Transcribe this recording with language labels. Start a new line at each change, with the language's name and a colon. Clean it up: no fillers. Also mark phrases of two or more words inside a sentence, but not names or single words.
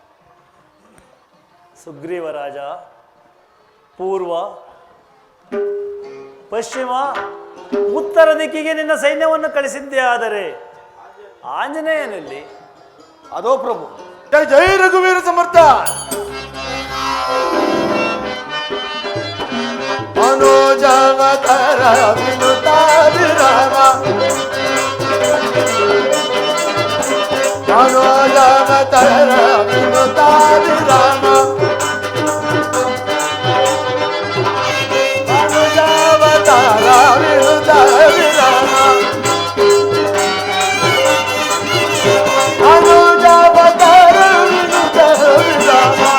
Kannada: ಸುಗ್ರೀವರಾಜ, ಪೂರ್ವ ಪಶ್ಚಿಮ ಉತ್ತರ ದಿಕ್ಕಿಗೆ ನಿನ್ನ ಸೈನ್ಯವನ್ನು ಕಳಿಸಿದ್ದೇ. ಆದರೆ ಆಂಜನೇಯನಲ್ಲಿ ಅದೋ ಪ್ರಭು.
Marathi: ಜೈ ಜೈ ರಘುವೀರ ಸಮರ್ಥ.
Sanskrit: ಮನೋಜವತರ ವಿನುತಾಭಿರಾಮ, ಮನೋಜವತರ ವಿನುತಾಭಿರಾಮ, ಮನೋಜವತರ ವಿನುತಾಭಿರಾಮ, ಮನೋಜವತರ ವಿನುತಾಭಿರಾಮ,